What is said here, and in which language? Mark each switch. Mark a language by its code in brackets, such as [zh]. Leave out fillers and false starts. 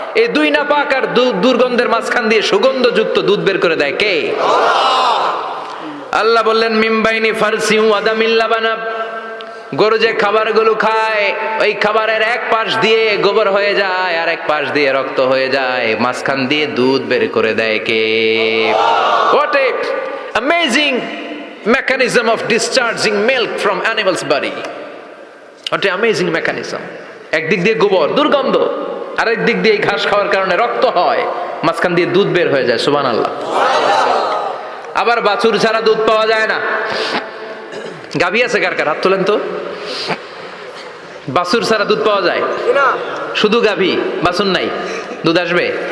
[bn] এই দুই নাপাক আর দুর্গন্ধের মাঝখান দিয়ে সুগন্ধযুক্ত দুধ বের করে দেয় কে? আল্লাহ বললেন [ar] মিমবাইনি ফারসিউ আদামিল লাবানা, [bn] গরু যে খাবারগুলো খায় ওই খাবারের এক পাশ দিয়ে গোবর হয়ে যায় আর এক পাশ দিয়ে রক্ত হয়ে যায়, মাঝখান দিয়ে দুধ বের করে দেয় কে? [en] What a amazing mechanism of discharging milk from animal's body. What a amazing mechanism. [bn] একদিক দিয়ে গোবর দুর্গন্ধ, আরেক দিক দিয়ে এই ঘাস খাওয়ার কারণে রক্ত হয়, মাঝখান দিয়ে দুধ বের হয়ে যায়। সুবহানাল্লাহ। আবার বাছুর ছাড়া দুধ পাওয়া যায় না। গাভী আছে কার কার? হাত তোলেন তো। বাছুর ছাড়া দুধ পাওয়া যায়? শুধু গাভী, বাছুর নাই, দুধ আসবে?